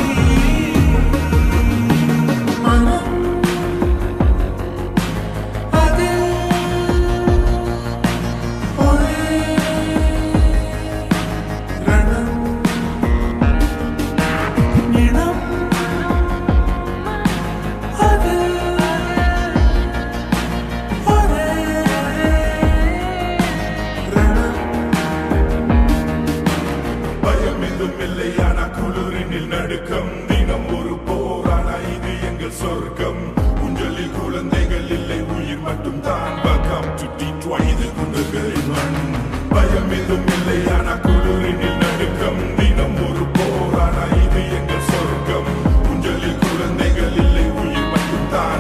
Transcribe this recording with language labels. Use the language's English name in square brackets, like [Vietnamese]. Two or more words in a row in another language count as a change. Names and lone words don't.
[Malayalam] മനം അതിൽ ഒരേ രണം നിണം അതിൽ ഒരേ രണം. [Tamil] பயமெதும் இல்லையான குளிரினில் நடுக்கம், தினம் ஒரு போரான இது எங்கள் சொர்க்கம். ஊஞ்சலில் குழந்தைகள் இல்லை, உயிர் மட்டும் தான். [English] Welcome to Detroit, [Tamil] இது குண்டுகளின் மண். பயமெதும் இல்லையான குளிரினில் நடுக்கம், தினம் ஒரு போரான இது எங்கள் சொர்க்கம். ஊஞ்சலில் குழந்தைகள் இல்லை, உயிர் மட்டும் தான்.